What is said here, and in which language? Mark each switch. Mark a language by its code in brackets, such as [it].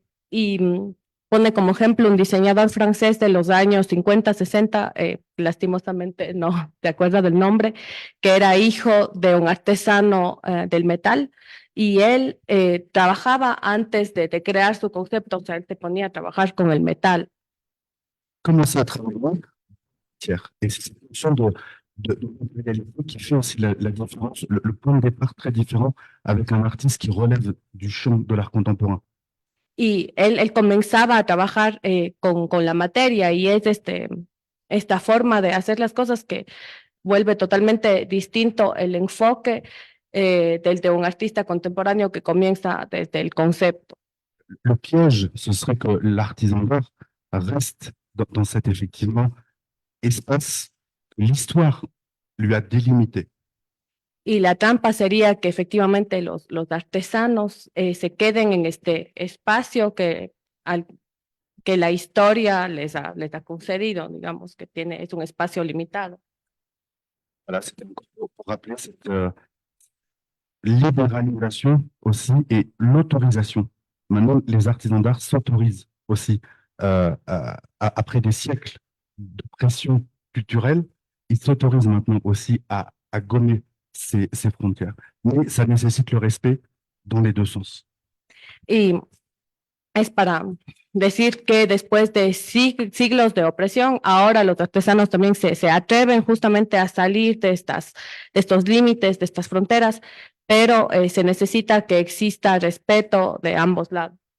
[es] Y pone como ejemplo un diseñador francés de los años 50, 60, lastimosamente no te acuerdas del nombre, que era hijo de un artesano del metal y él trabajaba antes de crear su concepto, o sea, él te ponía a trabajar con el metal. [fr] Commencer à travailler, et c'est cette notion de réalité qui fait aussi la différence, le point de départ très différent avec un artiste qui relève du champ de l'art contemporain. [es] Y él comenzaba a trabajar con la materia y es esta forma de hacer las cosas que vuelve totalmente distinto el enfoque del de un artista contemporáneo que comienza desde el concepto. [fr] Le piège, ce serait que l'artisan d'art reste dans cet effectivement espace que l'histoire lui a délimité. [es] Y la trampa sería que efectivamente los artesanos se queden en este espacio que la historia les ha concedido, digamos, que es un espacio limitado. [fr] Voilà, c'était pour rappeler cette libéralisation aussi et l'autorisation. Maintenant, les artisans d'art s'autorisent aussi, après des siècles de pression culturelle, ils s'autorisent maintenant aussi à gommer ces frontières. Mais ça nécessite le respect dans les deux sens. [es] Y es para decir que después de siglos de opresión, ahora los artesanos también se atreven justamente a salir de estos límites, de estas fronteras, pero se necesita que exista respeto de ambos lados.